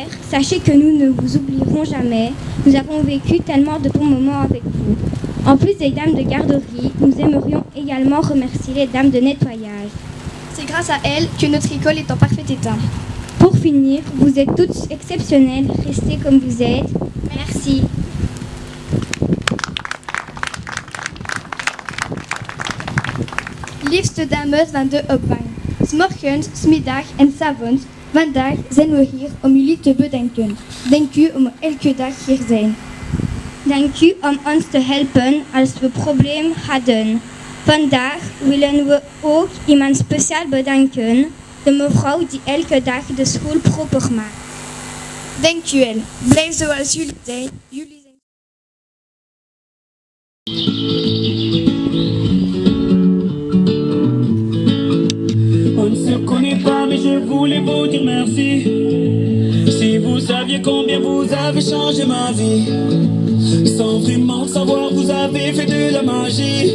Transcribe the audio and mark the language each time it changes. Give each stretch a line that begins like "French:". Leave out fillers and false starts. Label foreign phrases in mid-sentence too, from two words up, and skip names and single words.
French: Sachez que nous ne vous oublierons jamais. Nous avons vécu tellement de bons moments avec vous. En plus des dames de garderie, nous aimerions également remercier les dames de nettoyage. C'est grâce à elles que notre école est en parfait état. Pour finir, vous êtes toutes exceptionnelles. Restez comme vous êtes. Merci.
Dutch: Liefste dames van de opvang. 's Morgens, 's middag en 's avonds. Vandaag zijn we hier om jullie te bedanken. Dank u om elke dag hier zijn. Dank u om ons te helpen als we probleem hadden. Vandaag willen we ook iemand speciaal bedanken, de mevrouw die elke dag de school proper maakt. Dank u wel. Blijf zoals jullie zijn. Jullie zijn...
French: On ne se connaît pas, mais je voulais vous dire merci. Si vous saviez combien vous avez changé ma vie, sans vraiment le savoir, vous avez fait de la magie.